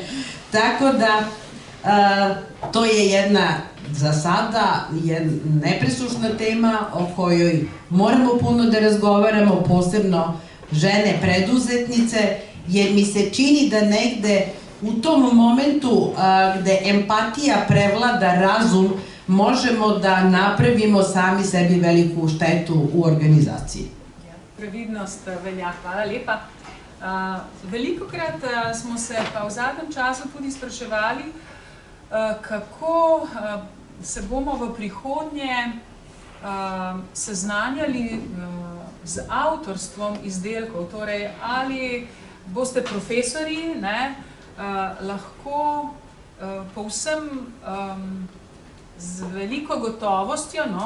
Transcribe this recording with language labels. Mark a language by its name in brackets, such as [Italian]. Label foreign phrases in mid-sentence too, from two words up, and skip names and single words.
[Serbian] Tako da, to je jedna, za sada, nepresušna tema o kojoj moramo puno da razgovaramo, posebno žene preduzetnice, jer mi se čini da negde u tom momentu gde empatija prevlada razum, možemo da napravimo sami sebi veliku štetu u organizaciji. [Slovenian] Previdnost velja, hvala lepa. Velikokrat smo se pa v zadnjem času tudi spraševali, kako se bomo v prihodnje seznanjali z avtorstvom izdelkov, torej ali boste profesori, lahko povsem z veliko gotovostjo